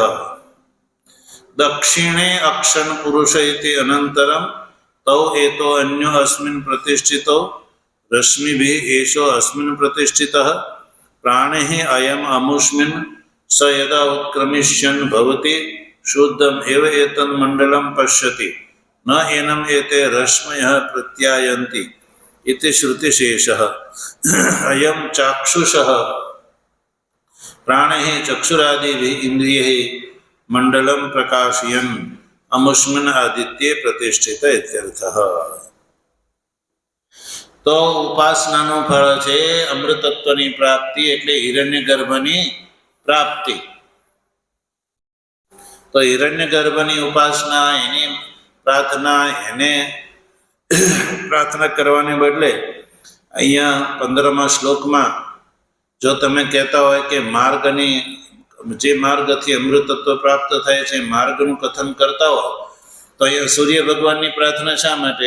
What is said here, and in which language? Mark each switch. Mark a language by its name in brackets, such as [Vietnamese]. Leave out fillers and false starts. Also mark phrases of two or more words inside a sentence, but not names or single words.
[Sanskrit] दक्षिणे अक्षन पुरुष इति अनंतरम तौ एतो अन्यो अस्मिन प्रतिष्ठितो रश्मिभिः एषो अस्मिन प्रतिष्ठितः प्राणिः अयम अमुस्मिन स यदा उत्क्रमिष्यन भवति शुद्धम एव एतन् मंडलम पश्यति न एनम एते रश्मयः प्रत्यायन्ति इति श्रुतिशेषः. अयम चाक्षुषः प्राणैः चक्षुरादिभिः इन्द्रियैः मण्डलं प्रकाशयन् अमुष्मिन् आदित्ये प्रतिष्ठित इत्यर्थः। [Gujarati] तो उपासनाનું ફળ છે અમૃતત્વની પ્રાપ્તિ, એટલે હિરણ્યગર્ભની પ્રાપ્તિ. તો હિરણ્યગર્ભની ઉપાસના, એની પ્રાર્થના, એને પ્રાર્થના કરવાને બદલે અહીંયા 15મા શ્લોકમાં જો તમે કહેતા હોય કે માર્ગની, જે માર્ગથી અમૃતત્વ પ્રાપ્ત થાય છે માર્ગનું કથન કરતા હોય, તો અહીંયા સૂર્ય ભગવાનની પ્રાર્થના શા માટે?